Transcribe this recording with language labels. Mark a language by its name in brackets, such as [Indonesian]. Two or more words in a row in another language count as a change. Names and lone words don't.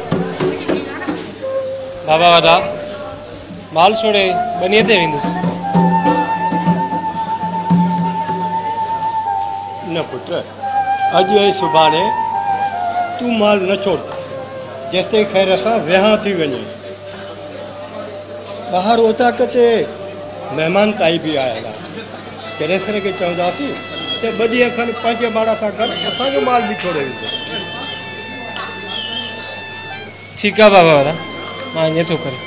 [Sindhi] बाबा वादा माल छोड़े बनिए ते विंदुस न पुत्र अज ऐं सुभाणे तू माल न छोड़ जेसिताईं ख़ैर असां विहां थी वञे ॿाहिरि ओताक ते महिमान ताई बि आयल आहे कहिड़े सर खे चवंदासीं त 2 ॾींहं खनि पंहिंजे ॿार सां गॾु असांजो माल बि छोड़े वेंदो ठीकु आहे बाबा वादा मां ईअं थो करे